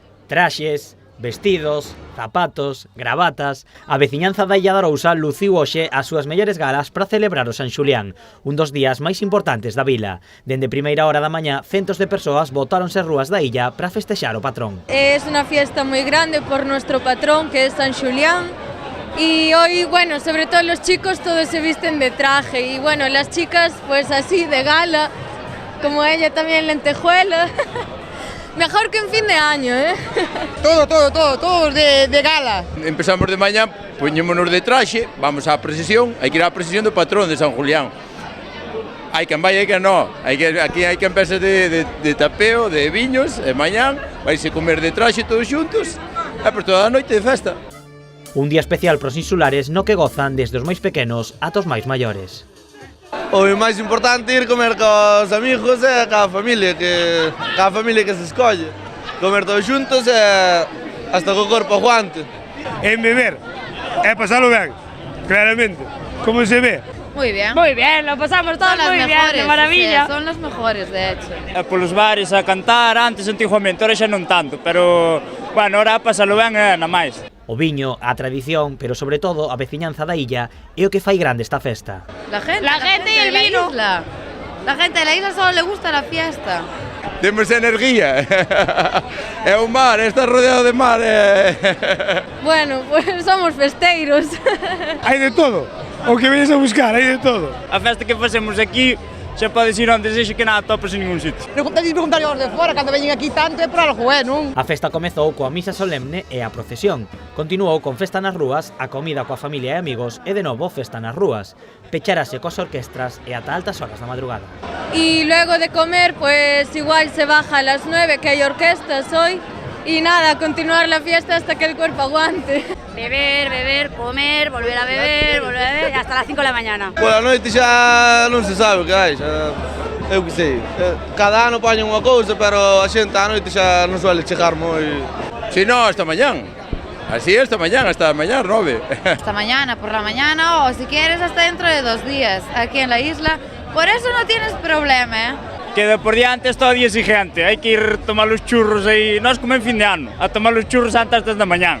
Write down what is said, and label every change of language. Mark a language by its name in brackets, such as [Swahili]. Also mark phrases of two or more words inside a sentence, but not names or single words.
[Galician] Traxes, vestidos, zapatos, gravatas. A veciñanza da Illa de Arousa luciu hoxe as súas mellores galas para celebrar o San Xulián, un dos días máis importantes da vila. Dende primeira hora da mañá, centos de persoas botáronse ás rúas da illa para festexar o patrón. [Spanish] Es una fiesta muy grande por nuestro patrón, que es San Xulián. Y hoy, bueno, sobre todo los chicos todos se visten de traje y bueno, las chicas pues así de gala, como ella también lentejuela. Mejor que en fin de año, ¿eh? Todos de gala. [Galician] Empezamos de mañá, poñémonos de traxe, vamos á procesión, hai que ir á procesión do patrón de San Julián. Hai quen vai, hai quen non. Aquí hai quen empeza de tapeo, de viños, e mañán vaise comer de traxe todos xuntos, e por toda a noite de festa. Un día especial pros insulares no que gozan desde os máis pequenos ata os máis maiores. O máis importante é ir comer cos amigos e ca familia que se escolle. Comer todos xuntos e hasta co corpo aguante. En beber e pasalo ben, claramente, como se ve. [Spanish] Muy bien. Muy bien, lo pasamos todos muy bien, de maravilla. Sí, son los mejores, de hecho. [Galician] Polos bares a cantar, antes antiguamente, ahora xa non tanto, pero, bueno, ahora pasalo ben e na máis. O viño, a tradición, pero sobre todo a veciñanza da illa é o que fai grande esta festa. [Spanish] La gente y el vino. La gente de la isla solo le gusta la fiesta. [Galician] Temos energía. É o mar, está rodeado de mar. [Spanish] Bueno, pues somos festeiros. [Galician] Hai de todo, o que veñes a buscar, hai de todo. A festa que facemos aquí, xa podes ir onde sexa que nada topas en ningún sitio. Preguntar aos de fora, cando veñen aquí tanto é por algo, non? A festa comezou coa misa solemne e a procesión. Continuou con festa nas rúas, a comida coa familia e amigos e de novo festa nas rúas. Pecharase coas orquestras e ata altas horas da madrugada. [Spanish] Y luego de comer, pues igual se baja a las 9, que hay orquestas hoy. Y nada, continuar la fiesta hasta que el cuerpo aguante. Beber, comer, volver a beber, hasta las 5 de la mañana. [Galician] Pola noite xa non se sabe o que hai, xa... Eu que sei. Cada ano poñen unha cousa, pero a xente á noite xa non suele chegar moi... [Spanish] Si no, hasta mañán. Así esta mañana, hasta mañana 9. Hasta mañana, por la mañana, o si quieres hasta dentro de 2 días, aquí en la isla. Por eso no tienes problema, ¿eh? [Galician] Queda por diante todo día exigente, hai que ir tomar os churros aí, nós como en fin de ano, a tomar os churros antes das da mañán.